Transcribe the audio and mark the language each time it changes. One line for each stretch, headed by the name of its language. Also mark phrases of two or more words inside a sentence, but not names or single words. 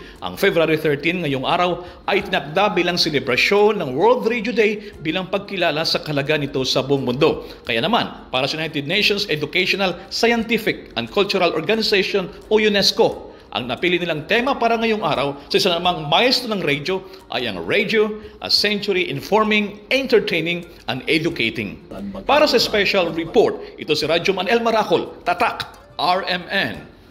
Filipino: Ang February 13 ngayong araw ay tinakda bilang selebrasyon ng World Radio Day bilang pagkilala sa kahalaga nito sa buong mundo. Kaya naman, para sa United Nations Educational, Scientific and Cultural Organization o UNESCO, ang napili nilang tema para ngayong araw sa isa namang maestro ng radio ay ang
English: Radio, a Century Informing, Entertaining, and Educating.
Filipino: Para sa special report, ito si Radyo Manel Maracol, Tatak, RMN.